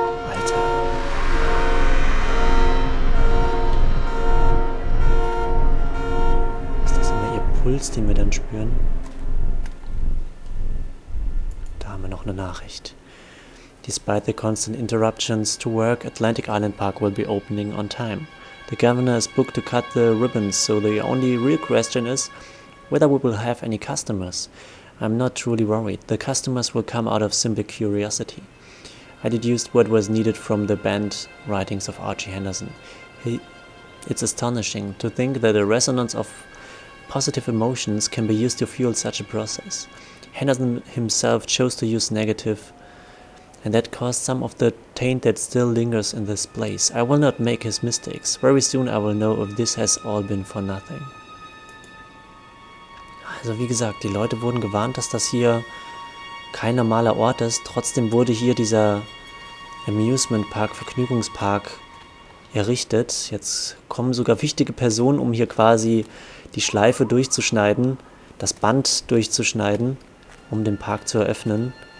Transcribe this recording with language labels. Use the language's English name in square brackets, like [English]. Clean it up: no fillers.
[German] Alter. Ist das immer ihr Puls, den wir dann spüren? Da haben wir noch eine Nachricht. [English] Despite the constant interruptions to work, Atlantic Island Park will be opening on time. The governor is booked to cut the ribbons, so the only real question is whether we will have any customers. I'm not truly worried. The customers will come out of simple curiosity. I deduced what was needed from the banned writings of Archie Henderson. It's astonishing to think that the resonance of positive emotions can be used to fuel such a process. Henderson himself chose to use negative, and that caused some of the taint that still lingers in this place. I will not make his mistakes. Very soon I will know if this has all been for nothing. [German] Also wie gesagt, die Leute wurden gewarnt, dass das hier kein normaler Ort ist. Trotzdem wurde hier dieser Amusement Park, Vergnügungspark errichtet. Jetzt kommen sogar wichtige Personen, um hier quasi die Schleife durchzuschneiden, das Band durchzuschneiden, um den Park zu eröffnen.